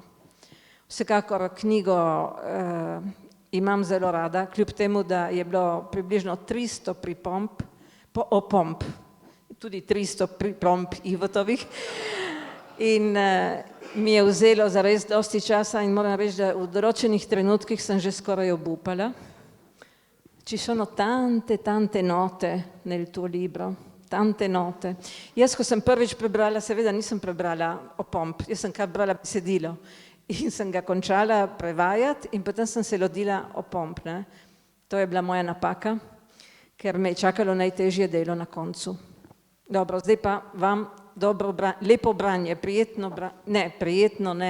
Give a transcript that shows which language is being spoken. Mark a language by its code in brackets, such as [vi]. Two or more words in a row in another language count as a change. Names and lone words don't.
[sl] Vsekakor knjigo imam zelo rada, kljub temu, da je bilo približno 300 pripomb, opomb, tudi 300 pripomb Ivotovih. In mi je vzelo zares dosti časa in moram reči, da v določenih trenutkih sem že skoraj obupala. [it] Ci sono tante note nel tuo libro, tante note. [sl] Jaz, ko sem prvič prebrala, seveda nisem prebrala opomb, jaz sem kar brala besedilo in sem ga končala prevajati in potem sem se lotila opomb. To je bila moja napaka, ker me je čakalo najtežje delo na koncu. Dobro, zdaj pa vam lepo branje, prijetno ne.